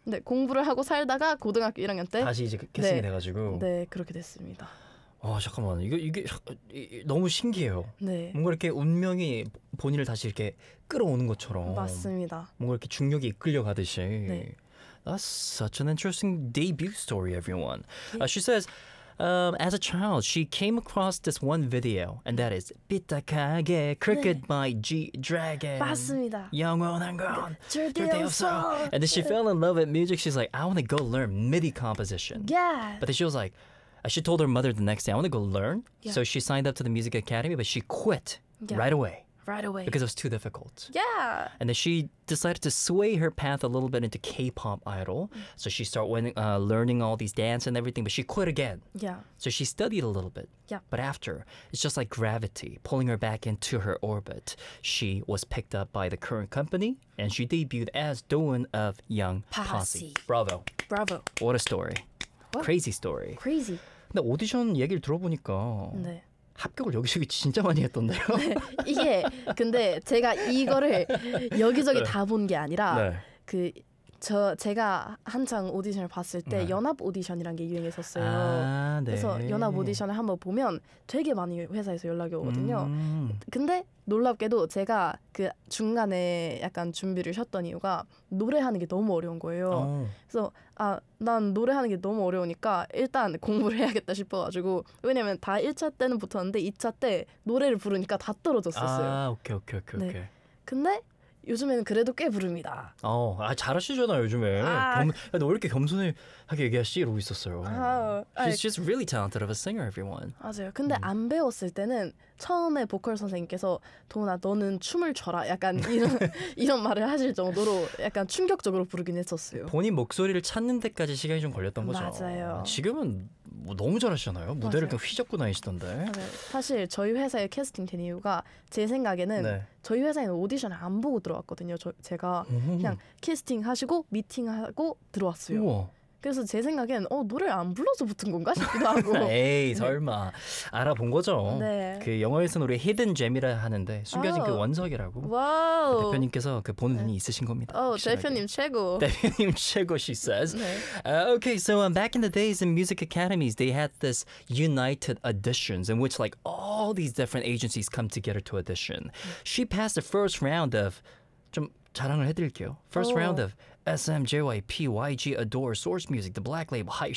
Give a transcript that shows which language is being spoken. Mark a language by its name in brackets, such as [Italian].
[Korean] 네, 공부를 하고 살다가 고등학교 1학년 때 다시 이제 캐스팅이 네. 돼가지고 네, 그렇게 됐습니다. 아 잠깐만 이게 너무 신기해요. 네. 뭔가 이렇게 운명이 본인을 다시 이렇게 끌어오는 것처럼. 맞습니다. 뭔가 이렇게 중력이 이끌려가듯이. 네. [English] That's such an interesting debut story, everyone. She says, as a child, she came across this one video, and that is 삐딱하게 Crooked 네. by G-Dragon. [Korean] 맞습니다. 영원한 건 절대 없어. [English] And then she fell in love with music. She's like, I want to go learn MIDI composition. Yeah. But then she was like. She told her mother the next day, I want to go learn. Yeah. So she signed up to the music academy, but she quit yeah. right away. Right away. Because it was too difficult. Yeah. And then she decided to sway her path a little bit into K-pop idol. Mm. So she started learning all these dance and everything, but she quit again. Yeah. So she studied a little bit. Yeah. But after, it's just like gravity pulling her back into her orbit. She was picked up by the current company, and she debuted as Doan of Young Posse. Bravo. Bravo. What a story. What? Crazy story. Crazy. [Korean] 근데 오디션 얘기를 들어보니까 네. 합격을 여기저기 진짜 많이 했던데요? 네. 이게 근데 제가 이거를 여기저기 네. 다 본 게 아니라 네. 그 제가 한창 오디션을 봤을 때 네. 연합 오디션이란 게 유행했었어요. 아, 네. 그래서 연합 오디션을 한번 보면 되게 많이 회사에서 연락이 오거든요. 근데 놀랍게도 제가 그 중간에 약간 준비를 쉬었던 이유가 노래하는 게 너무 어려운 거예요. 어. 그래서 아, 난 노래하는 게 너무 어려우니까 일단 공부를 해야겠다 싶어가지고 왜냐면 다 1차 때는 붙었는데 2차 때 노래를 부르니까 다 떨어졌었어요. 아, 오케이. 네. 근데 요즘에는 그래도 꽤 부릅니다. 어, 아 잘하시잖아 요즘에. 아, 너 왜 이렇게 겸손하게 얘기하시지 이러고 있었어요. 아, [English] She's just really talented of a singer, everyone. [Korean] 맞아요. 근데 안 배웠을 때는 처음에 보컬 선생님께서 도훈아 너는 춤을 춰라 약간 이런 말을 하실 정도로 약간 충격적으로 부르긴 했었어요. 본인 목소리를 찾는 데까지 시간이 좀 걸렸던 거죠. 맞아요. 지금은 뭐 너무 잘하시잖아요. 무대를 그냥 휘젓고 다니시던데. 맞아요. 사실 저희 회사에 캐스팅 된 이유가 제 생각에는 네. 저희 회사에는 오디션을 안 보고 들어왔거든요. 제가 그냥 캐스팅 하시고 미팅하고 들어왔어요. 우와. 그래서 제 생각엔 노래를 안 불러서 붙은 건가 싶기도 하고 에이 설마 알아본 거죠. 네. 그 영어에서는 우리 히든 잼이라 하는데 숨겨진 그 원석이라고 와우. 그 대표님께서 그 보는 눈이 네. 있으신 겁니다. 오, 대표님 최고. 대표님 최고 [English] she says. [Korean] 네. [English] Okay, so back in the days in music academies they had this united auditions in which like all these different agencies come together to audition. She passed the first round of [Korean] 좀 자랑을 해드릴게요. [English] First round of SM, JYP, YG, Adore, Source Music, The Black Label, Hype.